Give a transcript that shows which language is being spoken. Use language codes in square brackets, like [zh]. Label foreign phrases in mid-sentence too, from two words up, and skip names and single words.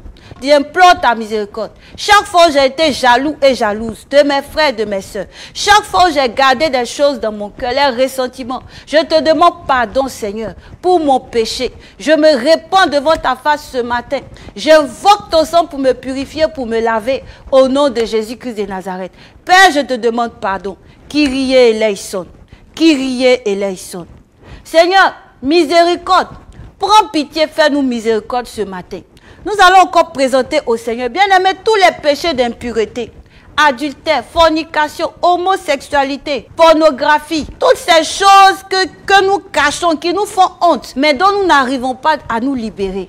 [fr] J'implore ta miséricorde. Chaque fois où j'ai été jaloux et jalouse de mes frères et de mes soeurs, chaque fois où j'ai gardé des choses dans mon cœur, les ressentiments, je te demande pardon, Seigneur, pour mon péché. Je me répands devant ta face ce matin. J'invoque ton sang pour me purifier, pour me laver, au nom de Jésus-Christ de Nazareth. Père, je te demande pardon. [el] Kyrie eleison. Kyrie eleison. [fr] Seigneur, miséricorde, prends pitié, fais-nous miséricorde ce matin. Nous allons encore présenter au Seigneur, bien-aimé, tous les péchés d'impureté, adultère, fornication, homosexualité, pornographie, toutes ces choses que nous cachons, qui nous font honte, mais dont nous n'arrivons pas à nous libérer.